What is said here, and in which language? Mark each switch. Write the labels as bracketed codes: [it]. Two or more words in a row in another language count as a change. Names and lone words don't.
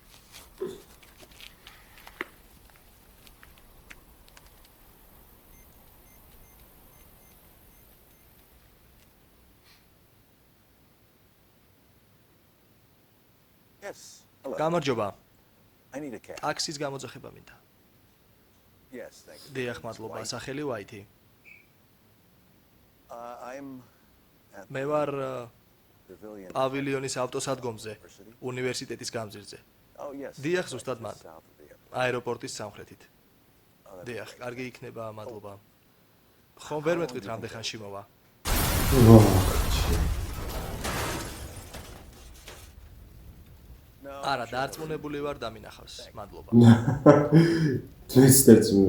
[en] Yes. Hello. [ka] გამარჯობა. [en] I need a cab. [ka] ტაქსის გამოძახება მინდა. [en] Yes, thank you. [ka] დიახ, მადლობა. სახელი ვაითი. [en] I'm at [ka] მე ვარ [en] Pavilion. [ka] პავილიონის ავტოსადგომზე, უნივერსიტეტის გამზირზე. [en] Oh, yes. [ka] დიახ, ზუსტად მან. [en] South of the airport. [ka] აეროპორტის სამხრეთით. დიახ, კარგი იქნება, მადლობა. ხომ ვერ მეტყვით რამდენ ხანში მოვა? [en] No. [ka] არა, დარწმუნებული ვარ დამინახავს. მადლობა. [en] Twisted.